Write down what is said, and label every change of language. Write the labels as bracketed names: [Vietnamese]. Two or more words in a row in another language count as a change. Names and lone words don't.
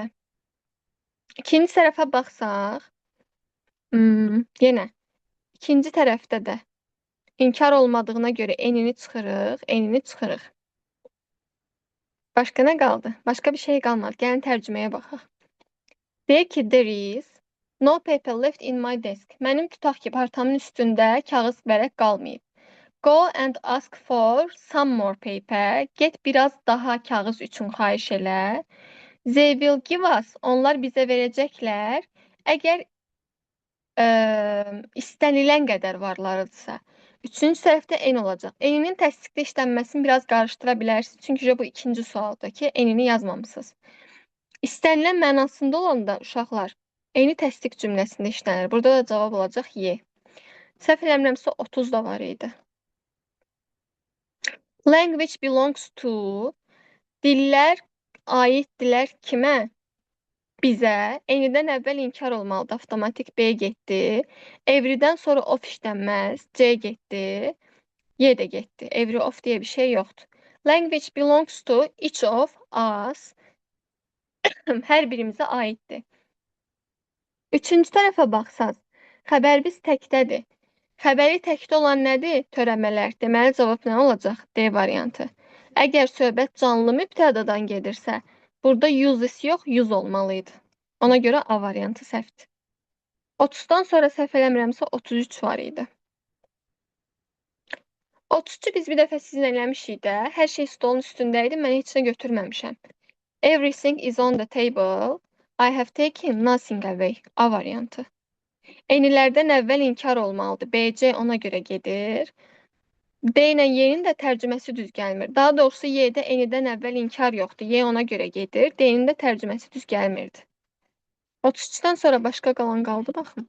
[Azerbaijani] İkinci tərəfə baxsaq, yenə ikinci tərəfdə də inkar olmadığına görə enini çıxırıq. Başqa nə qaldı? Başqa bir şey qalmadı. Gəlin tərcüməyə baxaq. Deyir ki, [English] there is no paper left in my desk. [Azerbaijani] Mənim tutaq ki, partamın üstündə kağız vərəq qalmayıb. [English] Go and ask for some more paper. [Azerbaijani] Get biraz daha kağız üçün xahiş elə. [English] They will give us. [Azerbaijani] Onlar bizə verəcəklər. Əgər istənilən qədər varlarıdırsa. Üçüncü tərəfdə en olacaq. Eninin təsdiqdə işlənməsini biraz qarışdıra bilərsiniz. Çünki bu ikinci sualdakı enini yazmamısınız. İstənilən mənasında olanda uşaqlar eni təsdiq cümləsində işlənir. Burada da cavab olacaq Y. Səhv eləmirəmsə 30 da var idi. [English] Language belongs to. [Azerbaijani] Dillər aiddirlər kimə? Bizə. Enidən əvvəl inkar olmalıdır. Avtomatik B getdi. Every'dən sonra of işlənməz. C getdi. Y də getdi. [English] Every of [Azerbaijani] deyə bir şey yoxdur. [English] Language belongs to each of us. [Azerbaijani] Hər birimizə aiddir. Üçüncü tərəfə baxsaq, xəbər biz təkdədir. Xəbəri təkdə olan nədir? Törəmələr. Deməli, cavab nə olacaq? D variantı. Əgər söhbət canlı mübtədadan gedirsə, burada uses yox, use olmalıydı. Ona görə A variantı səhvdir. 30-dan sonra səhv eləmirəmsə 33 var idi. 33-ü biz bir dəfə sizinlə eləmişik də. Hər şey stolun üstündə idi, mən heç nə götürməmişəm. [English] Everything is on the table. I have taken nothing away. [Azerbaijani] A variantı. Enilərdən əvvəl inkar olmalıdır. B, C ona görə gedir. D ilə Y-nin də tərcüməsi düz gəlmir. Daha doğrusu Y-də enidən əvvəl inkar yoxdur. Y ona görə gedir. D-nin də tərcüməsi düz gəlmirdi. 33-dən sonra başqa qalan qaldı, baxın.